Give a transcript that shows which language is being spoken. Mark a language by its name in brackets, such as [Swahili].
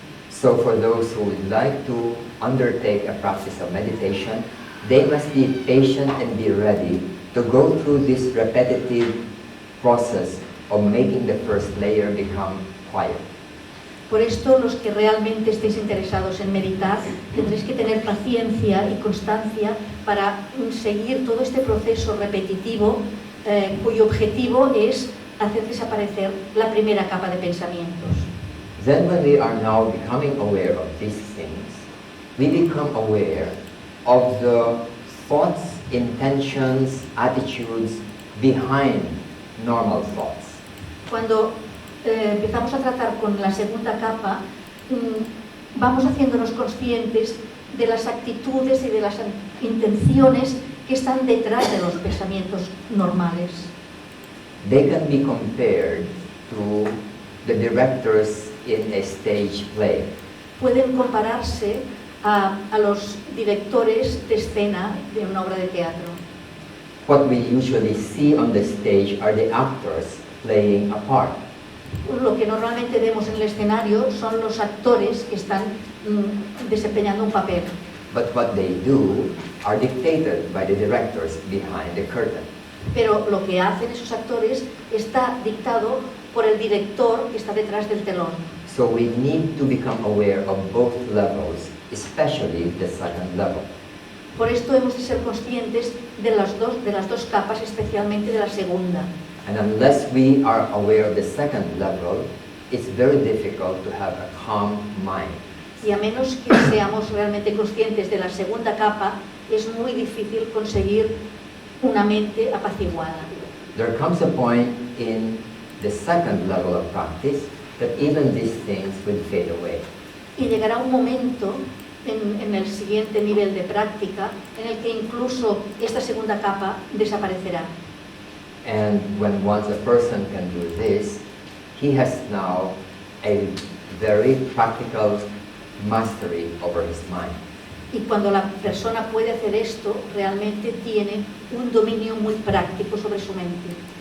[English] So for those who would like to undertake a practice of meditation, they must be patient and be ready to go through this repetitive process of making the first layer become quiet. [Spanish] Por esto, los que realmente estéis interesados en meditar, tendréis que tener paciencia y constancia para seguir todo este proceso repetitivo cuyo objetivo es hacer desaparecer la primera capa de pensamientos. [English] Then when we are now becoming aware of these things, we become aware of the thoughts, intentions, attitudes behind normal thoughts. [Spanish] Cuando empezamos a tratar con la segunda capa, vamos haciéndonos conscientes de las actitudes y de las intenciones que están detrás de los pensamientos normales. [English] They can be compared to the directors in a stage play. [Spanish] Pueden compararse a los directores de escena de una obra de teatro. [English] What we usually see on the stage are the actors playing a part. [Spanish] Lo que normalmente vemos en el escenario son los actores que están desempeñando un papel. [English] But what they do are dictated by the directors behind the curtain. [Spanish] Pero lo que hacen esos actores está dictado por el director que está detrás del telón. [English] So we need to become aware of both levels, especially the second level. [Spanish] Por esto hemos de ser conscientes de las dos capas, especialmente de la segunda. [English] And unless we are aware of the second level, it's very difficult to have a calm mind. [Spanish] Y a menos que seamos realmente conscientes de la segunda capa, es muy difícil conseguir una mente apaciguada. [English] There comes a point in the second level of practice that even these things will fade away. [Spanish] Y llegará un momento en el siguiente nivel de práctica en el que incluso esta segunda capa desaparecerá. [English] And when once a person can do this, he has now a very practical mastery over his mind. [Spanish] Y cuando la persona puede hacer esto, realmente tiene un dominio muy práctico sobre su mente.